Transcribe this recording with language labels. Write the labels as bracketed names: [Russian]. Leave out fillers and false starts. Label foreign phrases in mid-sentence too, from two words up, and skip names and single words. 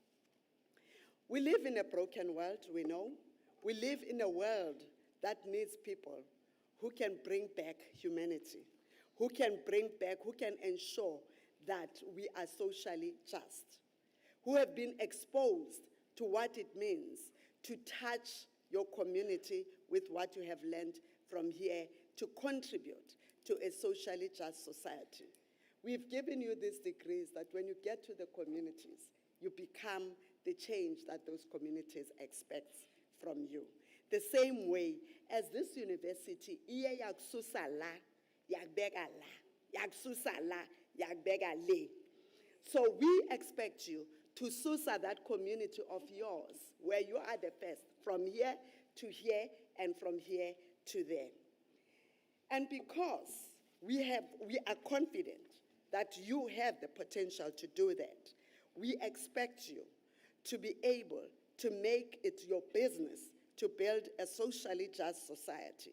[English] We live in a broken world, we know. We live in a world that needs people who can bring back humanity, who can ensure that we are socially just, who have been exposed to what it means to touch your community with what you have learned from here to contribute to a socially just society. We've given you these degrees that when you get to the communities, you become the change that those communities expect from you. The same way as this university, [Zulu] iye yakususa la, yakubeka la, yakususa la, yakubeka le. [English] So we expect you to susa that community of yours, where you are the first, from here to here and from here to there. And because we are confident that you have the potential to do that, we expect you to be able to make it your business to build a socially just society.